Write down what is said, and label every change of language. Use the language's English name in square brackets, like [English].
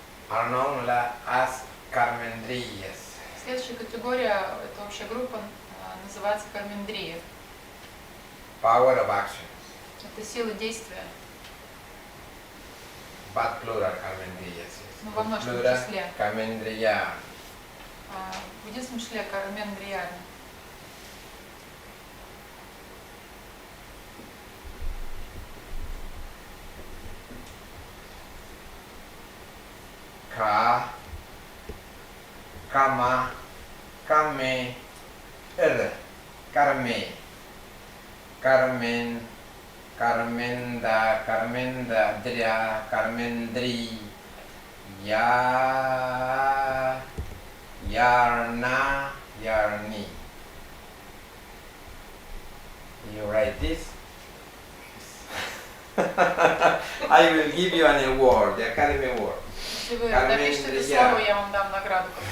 [English] Are known as Karmendriyas. [Russian] Следующая категория, это общая группа, называется кармендрия. [English] Power of action. [Russian] Это сила действия. [English] But plural Karmendriyas. [Russian] Ну, во множественном [English] Plural [Russian] числе. [English] Karmendriya. [Russian] В единственном числе кармендрияна. Ka, Kama, Kame, Karme, Carmen, Carmenda, Carmenda, Dria, Carmendri, Ya, Yarna, Yarni. [English] You write this? I will give you an award, the Academy Award. [Russian] Если вы напишите это слово, я вам дам награду.